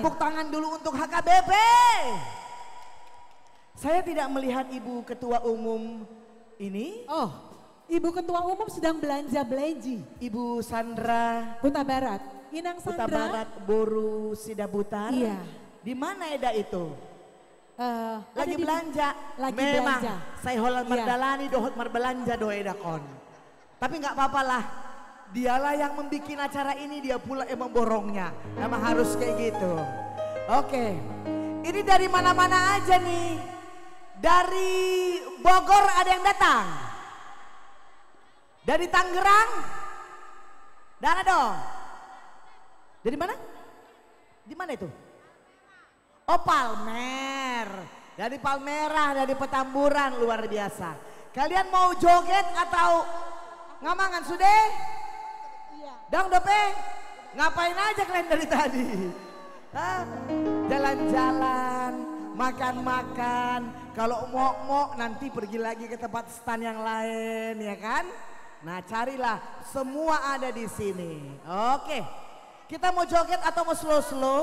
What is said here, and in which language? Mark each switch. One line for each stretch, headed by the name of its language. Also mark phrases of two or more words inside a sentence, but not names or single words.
Indonesian: tepuk tangan dulu untuk HKBP. Saya tidak melihat Ibu Ketua Umum ini. Oh, Ibu Ketua Umum sedang belanja-belanji. Ibu Sandra Huta Barat. Inang Huta Sandra. Barat Boru Sidabutar. Iya. Di mana Eda itu? Lagi di- belanja. lagi Memang belanja. saya
Batak Toba: holan
Indonesian: Iya.
Batak Toba: mardalani dohot marbelanja do Eda kon.
Indonesian: Tapi nggak apa-apa lah. Dialah yang membuat acara ini, dia pula yang memborongnya. Memang harus kayak gitu. Oke. Ini dari mana-mana aja nih. Dari Bogor ada yang datang. Dari Tangerang. Dana dong. Dari mana? Di mana itu? Oh, Palmer. Dari Palmerah, dari Petamburan, luar biasa. Kalian mau joget atau ngamangan sudah?
Batak Toba: Dang dope,
Indonesian: ngapain aja kalian dari tadi? Hah? Jalan-jalan, makan-makan. Kalau mau nanti pergi lagi ke tempat stand yang lain, ya kan? Nah, carilah, semua ada di sini. Oke, kita mau joget atau mau slow-slow?